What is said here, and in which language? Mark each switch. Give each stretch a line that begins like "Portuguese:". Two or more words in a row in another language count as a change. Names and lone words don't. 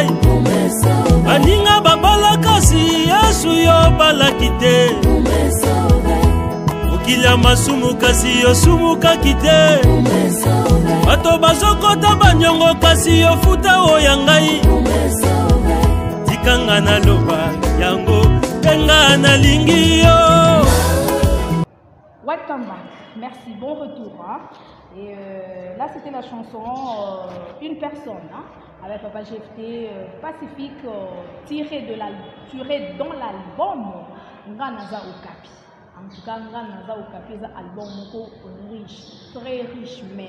Lingala: Baninga babala kasi Yesu yo balaki te. Mokili ya masumu kasi yo sumukaki te. Bato bazokota banyongo kasi yo futa oya ngai. Tikanga na loba yango tenga na lingi yo.
English: Welcome back.
French: Merci, bon retour. Hein? Et là, c'était la chanson Une personne, hein, avec Papa GFT, Pacifique, tirée dans l'album Nganaza Okapi. En tout cas, Nganaza Okapi, c'est un album riche, très riche même.